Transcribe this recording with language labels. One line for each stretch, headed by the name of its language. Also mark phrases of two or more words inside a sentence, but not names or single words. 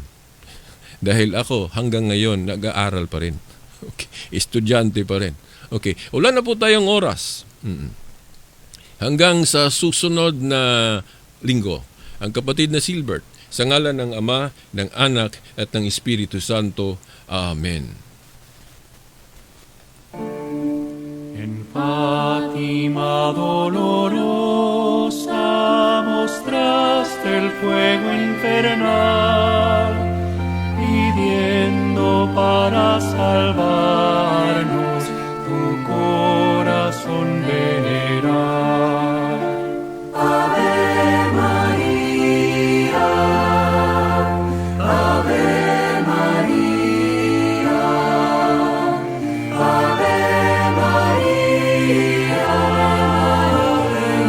Filipino: Dahil ako hanggang ngayon nag-aaral pa rin. Okay. Estudyante pa rin. Okay. Wala na po tayong oras. Hanggang sa susunod na linggo, ang kapatid na Silbert, sa ngalan ng Ama, ng Anak, at ng Espiritu Santo. Amen.
Spanish: En Fátima dolorosa mostraste el fuego infernal, pidiendo para salvarnos tu corazón venerar.
Latin: Ave María, Ave María, Ave María, Ave